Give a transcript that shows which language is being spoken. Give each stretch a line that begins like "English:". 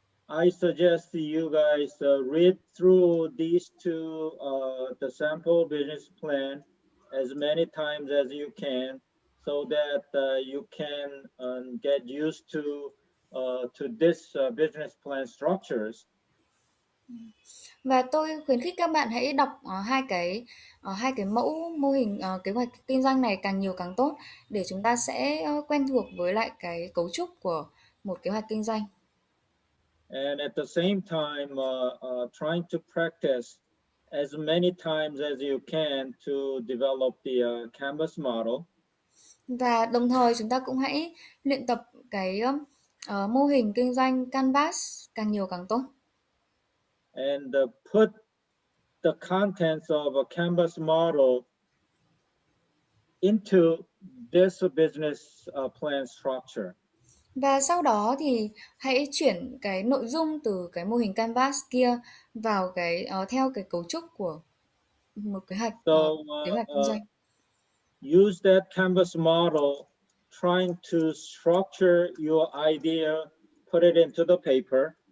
English: I suggest you guys read through these two, the sample business plan as many times as you can, so that you can get used to this business plan structures.
Vietnamese: Và tôi khuyến khích các bạn hãy đọc hai cái mẫu mô hình kế hoạch kinh doanh này càng nhiều càng tốt, để chúng ta sẽ quen thuộc với lại cái cấu trúc của một kế hoạch kinh doanh.
English: And at the same time, trying to practice as many times as you can to develop the canvas model.
Vietnamese: Và đồng thời chúng ta cũng hãy luyện tập cái mô hình kinh doanh Canvas càng nhiều càng tốt.
English: And put the contents of a canvas model into this business plan structure.
Vietnamese: Và sau đó thì hãy chuyển cái nội dung từ cái mô hình Canvas kia vào theo cái cấu trúc của một kế hoạch kinh doanh.
English: Use that canvas model, trying to structure your idea, put it into the paper.